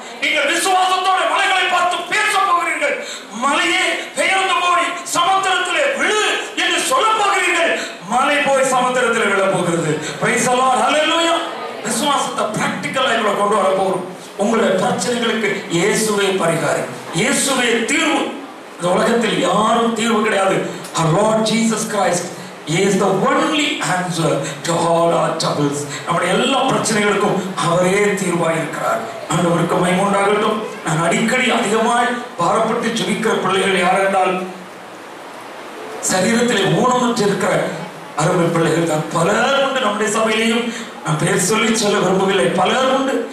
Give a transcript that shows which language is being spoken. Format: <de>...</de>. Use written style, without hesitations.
<ta>நீங்கள் விசுவாசத்தோட மலைகளை பார்த்து பேச போகிறீர்கள். மலையே பெயர்ந்து போய் சமுத்திரத்திலே விழு என்று சொல்ல போகிறீர்கள். மலை போய் சமுத்திரத்திலே விழ போகிறது.</ta> <en>Praise the Lord.</en> <ta>ஹல்லேலூயா. விசுவாசத்தை பிராக்டிகலா உங்களை கொண்டு வர போகிறோம். உங்களுடைய பிரச்சனைகளுக்கு இயேசுவே பரிகாரம், இயேசுவே தீர்வு. இந்த உலகத்தில் யாரும் தீர்வு கிடையாது.</ta> <en>Our Lord Jesus Christ is the only answer to all our troubles.</en> <ta>நம்முடைய எல்லா பிரச்சனைகளுக்கும் அவரே தீர்வாய் இருக்கிறார். ஆண்டவருக்கு மகிமை உண்டாகட்டும். நான் அடிக்கடி அதிகமாய் பாரப்பட்டு ஜெபிக்கிற பிள்ளைகள் யார் என்றால் சரீரத்திலே ஊனமுற்று இருக்கிற அருமை பிள்ளைகள் தான். பலர் உண்டு நம்முடைய சபையிலையும். நான் பேர் சொல்ல விரும்பவில்லை, பலர் உண்டு.</ta>